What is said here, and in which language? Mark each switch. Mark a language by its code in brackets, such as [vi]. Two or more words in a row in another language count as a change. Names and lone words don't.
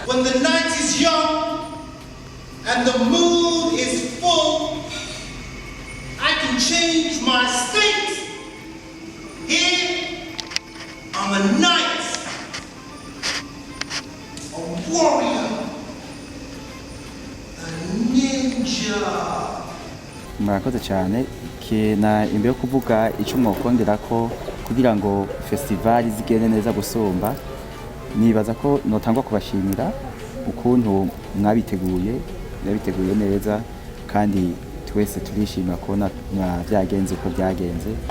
[en] When the night is young and the mood is full, I can change my state. Here, I'm a knight, a warrior, a ninja. [rw] Murakoze cyane kina imbere yo kuvuga icyo mwokongera ko kugira ngo festival zigende neza gusumba, nibaza ko notangwa kubashimira ukuntu mwabiteguye neza, kandi twese turishimira kubona byagenze uko byagenze.